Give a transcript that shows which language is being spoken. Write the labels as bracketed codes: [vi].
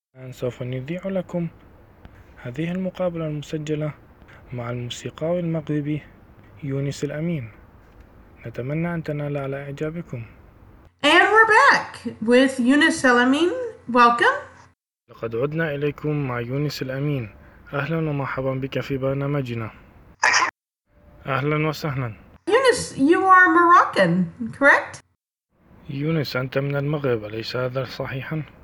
[ar] سوف نذيع لكم هذه المقابلة المسجلة مع الموسيقار المغربي يونس الأمين. نتمنى أن تنال على إعجابكم. [en] And we're back with Yunus Al-Amin. Welcome. [ar] لقد عدنا إليكم مع يونس الأمين. أهلا ومرحبا بك في برنامجنا. أهلا وسهلا. [en] Yunus, you are Moroccan, correct? [ar] يونس, أنت من المغرب, أليس هذا صحيحا؟